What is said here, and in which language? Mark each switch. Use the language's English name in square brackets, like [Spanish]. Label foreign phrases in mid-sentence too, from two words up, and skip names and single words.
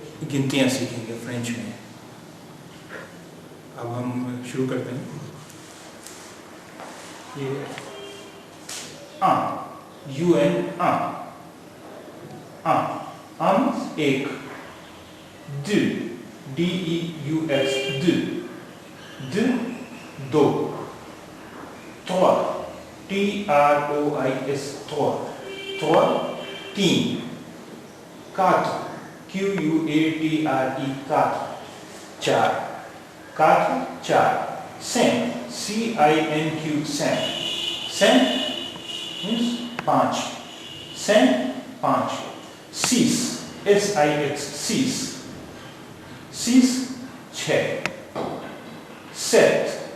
[Hindi] गिनतियाँ सीखेंगे फ्रेंच में। अब हम शुरू करते हैं। ये UN एक, [French] DEUX दो, trois trois तीन, quatre quatre चार, cinq cinq means पाँच, six छः, sept